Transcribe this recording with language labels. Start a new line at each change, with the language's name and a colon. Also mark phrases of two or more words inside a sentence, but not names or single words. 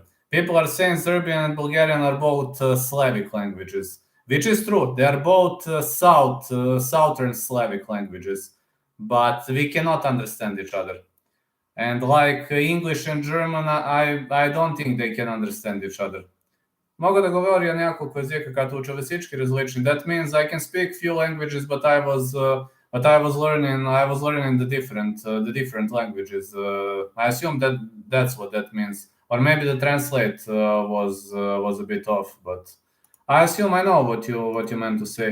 English: People are saying Serbian and Bulgarian are both Slavic languages, which is true. They are both southern Slavic languages, but we cannot understand each other. And like English and German, I don't think they can understand each other.
Bulgarian: Мога да говоря няколко езика, като уча всички различни.
English: That means I can speak few languages, but I was learning the different languages. I assume that's what that means. Or maybe the translate was a bit off, but I assume I know what you meant to say.